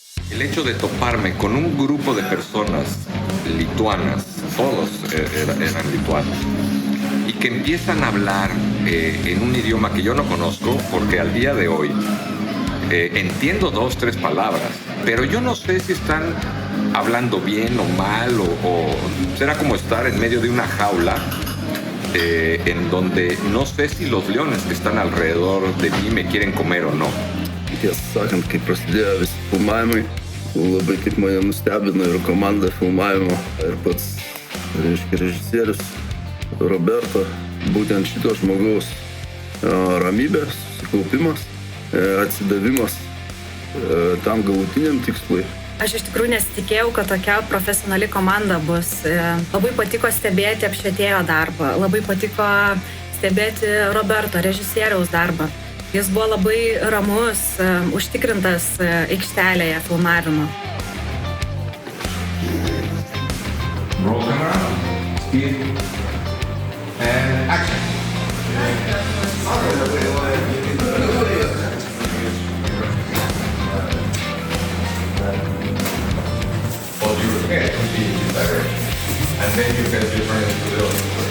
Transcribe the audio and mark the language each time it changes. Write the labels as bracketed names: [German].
[Spanish] El hecho de toparme con un grupo de personas lituanas, todos eran lituanos, y que empiezan a hablar en un idioma que yo no conozco, porque al día de hoy entiendo 2, 3 palabras, pero yo no sé si están hablando bien o mal, o será como estar en medio de una jaula en donde no sé si los leones que están alrededor de mí me quieren comer o no. [Lithuanian] Tiesą sakant, kai prasidėjo visi filmavimai, labai tik mane nustebino ir komanda filmavimo, ir pats, režisierius Roberto, būtent šito žmogaus ramybė, susikaupimas, atsidavimas tam galutiniam tikslui. Aš iš tikrųjų nesitikėjau, kad tokia profesionali komanda bus. Labai patiko stebėti apšvietėjo darbą, labai patiko stebėti Roberto, režisieriaus darbą. Jis buvo labai ramus, užtikrintas aikštelėje filmavimo. [English] Roll camera, speed, and action. Hold your head to be in this direction, and then you can turn it to the other.